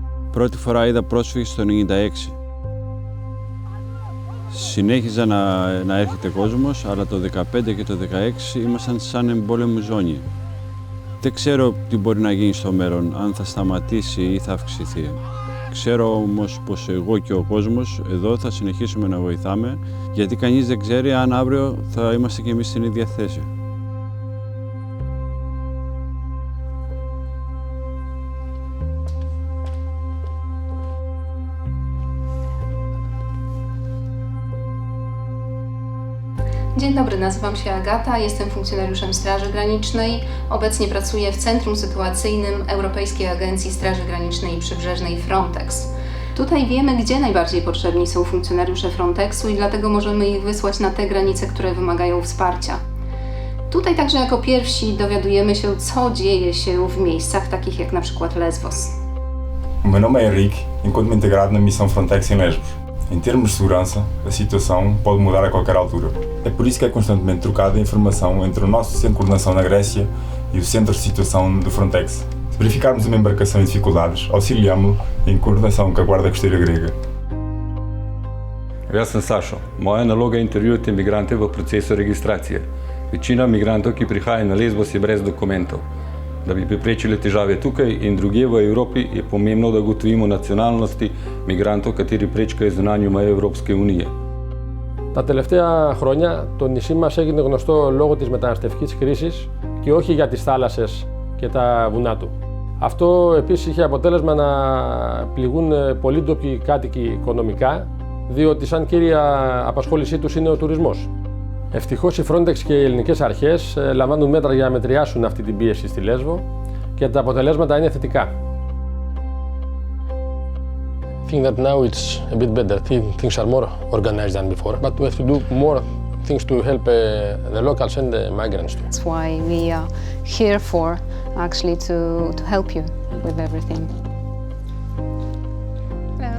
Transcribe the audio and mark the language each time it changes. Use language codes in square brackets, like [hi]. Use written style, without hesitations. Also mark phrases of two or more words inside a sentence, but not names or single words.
[el] Πρώτη φορά είδα πρόσφυγες το 1996. Συνέχιζα να έρχεται κόσμος, αλλά το 2015 και το 2016 ήμασταν σαν εμπόλεμη ζώνη. Δεν ξέρω τι μπορεί να γίνει στο μέλλον, αν θα σταματήσει ή θα αυξηθεί. Ξέρω όμως πως εγώ και ο κόσμος εδώ θα συνεχίσουμε να βοηθάμε, γιατί κανείς δεν ξέρει αν αύριο θα είμαστε κι εμείς στην ίδια θέση. [pl] Dzień dobry, nazywam się Agata, jestem funkcjonariuszem Straży Granicznej. Obecnie pracuję w Centrum Sytuacyjnym Europejskiej Agencji Straży Granicznej i Przybrzeżnej Frontex. Tutaj wiemy, gdzie najbardziej potrzebni są funkcjonariusze Frontexu i dlatego możemy ich wysłać na te granice, które wymagają wsparcia. Tutaj także jako pierwsi dowiadujemy się, co dzieje się w miejscach takich jak na przykład Lesbos. [pt] O meu nome é Henrique, encontro-me integrado na missão Frontex em Lesbos. Em termos de segurança, a situação pode mudar a qualquer altura. É por isso que é constantemente trocada informação entre o nosso Centro de Coordenação na Grécia e o Centro de Situação do Frontex. Se verificarmos uma embarcação em dificuldades, auxiliamo-lo em coordenação com a Guarda Costeira grega. [sl] Jaz sem Sašo. Moja naloga je intervjuvati imigrante v procesu registracije. Večina migrantov, ki prihajajo na Lesbos, je brez dokumentov. Da bi preprečili težave tukaj in drugje v Evropi, je pomembno, da ugotovimo nacionalnosti migrantov, kateri prečkajo zunanjo mejo Evropske unije. [el] Τα τελευταία χρόνια το νησί μας έγινε γνωστό λόγω της μεταναστευτικής κρίσης και όχι για τις θάλασσες και τα βουνά του. Αυτό επίσης είχε αποτέλεσμα να πληγούν πολλοί ντόπιοι κάτοικοι οικονομικά, διότι σαν κύρια απασχόλησή τους είναι ο τουρισμός. Ευτυχώς η Frontex και οι ελληνικές αρχές λαμβάνουν μέτρα για να μετριάσουν αυτή την πίεση στη Λέσβο και τα αποτελέσματα είναι θετικά. [en] I think that now it's a bit better. Things are more organized than before, but we have to do more things to help the locals and the migrants too. That's why we are here for, actually, to help you with everything.